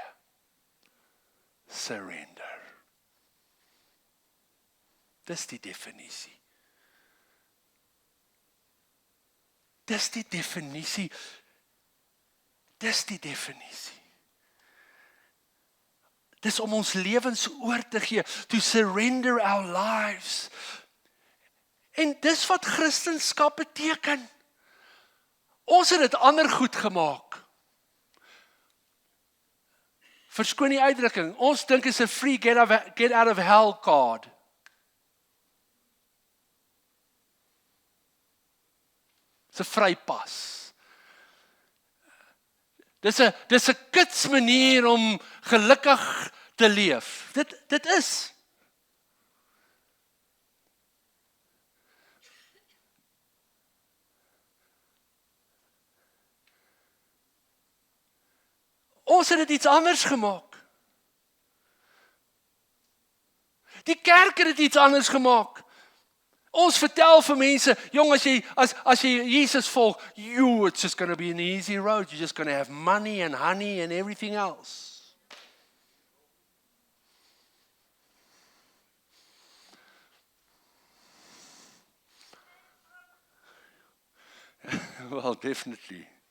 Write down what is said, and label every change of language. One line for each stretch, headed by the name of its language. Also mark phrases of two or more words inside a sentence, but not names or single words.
Afrikaans: Surrender. Dis die definisie. Dis die definisie. Dis die definisie. Dis om ons lewens oor te gee,
English: to surrender our lives.
Afrikaans: En dis wat Christendom beteken. Ons het dit ander goed gemaak. Verskoon die uitdrukking, ons dink is 'n
English: free get out of hell card.
Afrikaans: Dis 'n vrypas. Dis 'n kits manier om gelukkig te leef. Dit is. Ons het dit iets anders gemaak. Die kerk het dit iets anders gemaak. Ons vertel vir mense, jong, as jy Jesus volg,
English: it's just going to be an easy road. You're just going to have money and honey and everything else. Well, definitely.